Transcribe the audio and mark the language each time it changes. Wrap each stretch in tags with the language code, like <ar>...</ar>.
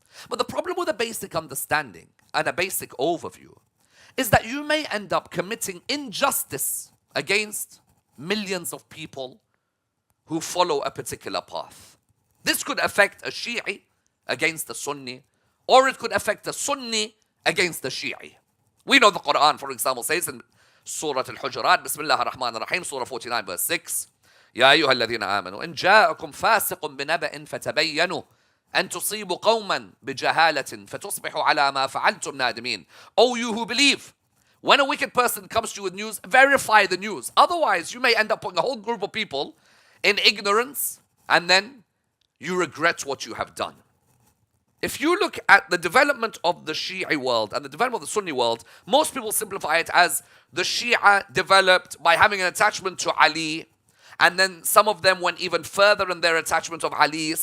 <en>But the problem with a basic understanding and a basic overview is that you may end up committing injustice against millions of people who follow a particular path. This could affect a Shi'i against a Sunni, or it could affect a Sunni against a Shi'i. We know the Quran, for example, says in Surah Al-Hujurat, Bismillah ar-Rahman ar-Rahim, Surah 49, verse 6,</en> <ar>يا أيها الذين آمنوا إن جاءكم فاسق بنبأ فتبينوا أن تصيبوا قوما بجهالة فتصبحوا على ما فعلتم نادمين.</ar> <en>O you who believe, when a wicked person comes to you with news, verify the news. Otherwise, you may end up putting a whole group of people in ignorance, and then you regret what you have done. If you look at the development of the Shi'i world and the development of the Sunni world, most people simplify it as the Shia developed by having an attachment to Ali, and then some of them went even further in their attachment of Ali.</en>